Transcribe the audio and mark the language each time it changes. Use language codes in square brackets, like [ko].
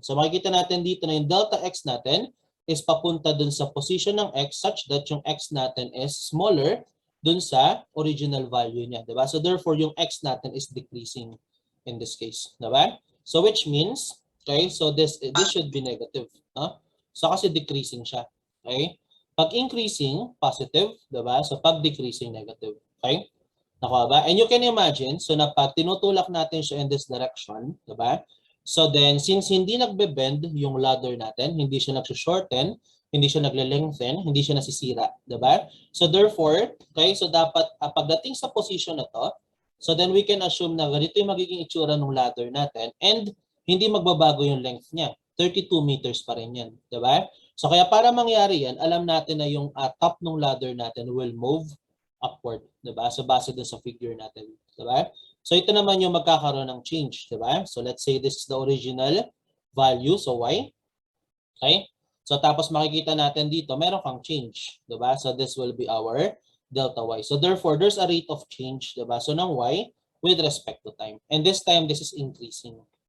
[tl] So makikita natin dito na yung delta x natin is papunta dun sa position ng x such that yung x natin is smaller dun sa original value niya. Diba? [en] So therefore, yung x natin is decreasing in this case. Diba? So which means, okay, so this should be negative. Huh? [tl] So kasi decreasing siya. Okay? Pag increasing, positive. Diba? So pag decreasing, negative. Okay? Nakuha ba? [en] And you can imagine, so [tl] na pag tinutulak natin siya [en] in this direction, diba? [tl] So then, since hindi nagbe-bend yung ladder natin, hindi siya nag-shorten, hindi siya nagle-lengthen, hindi siya nasisira, diba? So therefore, okay, so dapat pagdating sa position na to, so then we can assume na ganito yung magiging itsura ng ladder natin and hindi magbabago yung length niya. 32 meters pa rin yan, diba? So kaya para mangyari yan, alam natin na yung top ng ladder natin will move upward, diba? So base dun sa figure natin, diba? So ito naman yung magkakaroon ng change, diba? [en] So let's say this is the original value, so y. Okay? [tl] So tapos makikita natin dito, meron kang change, diba? So this will be our delta y. [en] So therefore, there's a rate of change, diba? So ng y with respect to time. And this time, this is increasing.